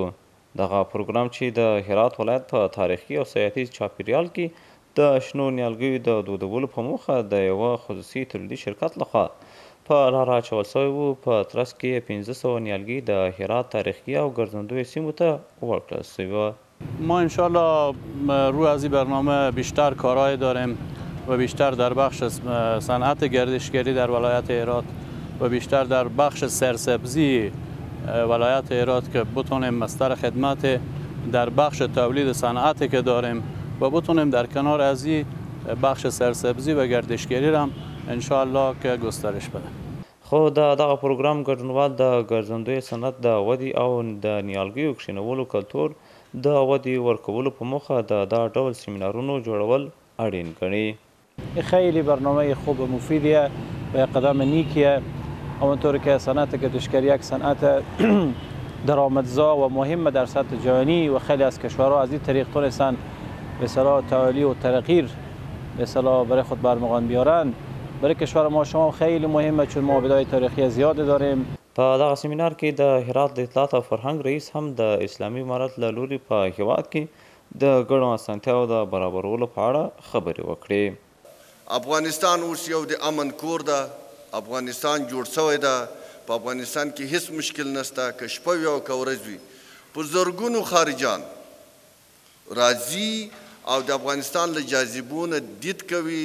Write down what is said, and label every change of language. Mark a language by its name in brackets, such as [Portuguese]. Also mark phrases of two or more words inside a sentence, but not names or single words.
[Pashto] دغه پروګرام چې د هرات ولایت په تاریخي او سیاحتي چاپیریال کې د شنو نیالګیو د دودولو په موخه د یوه خصوصي تولیدي شرکت لخوا په لاره اچول شوی و. په ترڅ کې 1500 نیالګي د هرات تاریخي او ګرځندوی سیمو ته ورکړل شوي وه. [Persian] ما انشالله روی از این برنامه بیشتر کارهای داریم و بیشتر در بخش صنعت گردشگری در ولایت هرات و بیشتر در بخش سرسبزی ولایت هرات که بتونیم مستر خدمت در بخش تولید صنعتی که داریم و بتونیم در کنار از این بخش سرسبزی و گردشگری هم انشالله که گسترش بده. [Pashto] خو د دغه پروګرام ګډونوال د ګرځندوی صنعت د ودې او د نیالګیو کښینولو کلتور د ودې ورکولو په موخه د دا ډول سیمینارونو جوړول اړین ګڼي. [Persian] خیلی برنامه خوب و مفیدیه و قدم نیکیه. همونطور که صنعت گردشگری یک صنعت درآمدزا و مهم در سطح جهانی و خیلی از کشورها از این طریق تونستن به اصطلاح تعالی و تغییر به اصطلاح برای خود برمغان بیارن. برای کشور ما شما خیلی مهمه چون ما بدای تاریخی زیاد داریم. [Pashto] په دغه سیمینار کې د هرات د اطلاعات او فرهنګ رئیس هم د اسلامي امارت له لوري په هیواد کې د ګډو اسانتیاوو د برابرولو په اړه خبرې وکړې. افغانستان اوس یو د امن کور ده. افغانستان جوړ شوی ده. په افغانستان کې هیڅ مشکل نشته. که شپه وي او که ورځ وي په زرګونو خارجان راځي او د افغانستان له جاذبو نه دید کوي.